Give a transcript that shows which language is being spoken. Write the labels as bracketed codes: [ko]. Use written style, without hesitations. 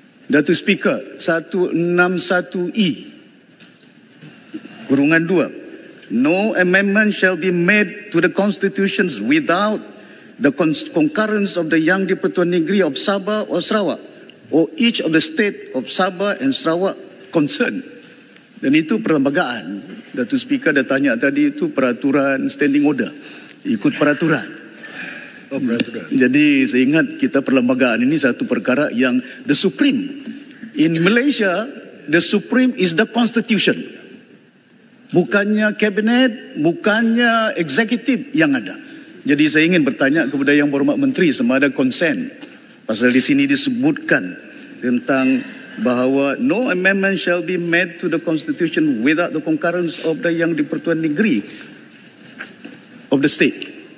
[en] Datuk Speaker, 161E kurungan 2, no amendment shall be made to the constitutions without the concurrence of the Yang di-Pertuan Negeri of Sabah or Sarawak or each of the state of Sabah and Sarawak concerned. [ms] Dan itu perlembagaan. Datuk Speaker dah tanya tadi, itu peraturan standing order, ikut peraturan. Oh, peraturan. Jadi saya ingat kita perlembagaan ini satu perkara yang [en] the supreme. In Malaysia, the supreme is the constitution. [ms] Bukannya kabinet, bukannya eksekutif yang ada. Jadi saya ingin bertanya kepada Yang Berhormat Menteri sama ada konsen. Pasal di sini disebutkan tentang bahawa [en] no amendment shall be made to the constitution without the concurrence of the Yang di-Pertuan Negeri of the state.